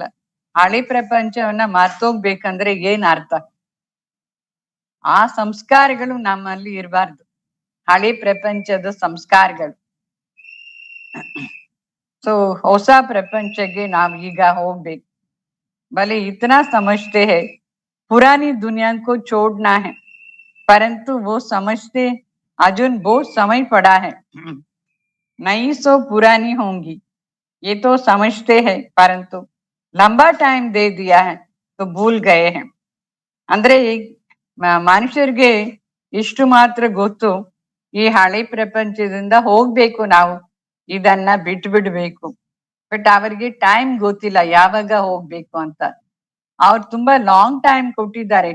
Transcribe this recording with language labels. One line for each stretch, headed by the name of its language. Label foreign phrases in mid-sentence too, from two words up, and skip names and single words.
Kannada: ಹಳೆ ಪ್ರಪಂಚವನ್ನ ಮರ್ತೋಗ್ಬೇಕಂದ್ರೆ ಏನ್ ಅರ್ಥ? ಆ ಸಂಸ್ಕಾರಗಳು ನಮ್ಮಲ್ಲಿ ಇರಬಾರ್ದು, ಹಳೆ ಪ್ರಪಂಚದ ಸಂಸ್ಕಾರಗಳು. ಸೊ ಹೊಸ ಪ್ರಪಂಚಕ್ಕೆ ನಾವ್ ಈಗ ಹೋಗ್ಬೇಕು.
Hindi: भले इतना समझते हैं पुरानी दुनिया को छोड़ना है, परंतु वो समझते अजून बहुत समय पड़ा है, नई सो पुरानी होंगी, ये तो समझते हैं परंतु लंबा टाइम दे दिया है तो भूल गए हैं.
Kannada: ಅಂದ್ರೆ ಮನುಷ್ಯರಿಗೆ ಇಷ್ಟು ಮಾತ್ರ ಗೊತ್ತು, ಈ ಹಳೆ ಪ್ರಪಂಚದಿಂದ ಹೋಗ್ಬೇಕು, ನಾವು ಇದನ್ನ ಬಿಟ್ಟು ಬಿಡ್ಬೇಕು. ಬಟ್ ಅವರಿಗೆ ಟೈಮ್ ಗೊತ್ತಿಲ್ಲ ಯಾವಾಗ ಹೋಗ್ಬೇಕು ಅಂತ. ಅವ್ರು ತುಂಬಾ
English: long time
Kannada: ಕೊಟ್ಟಿದ್ದಾರೆ.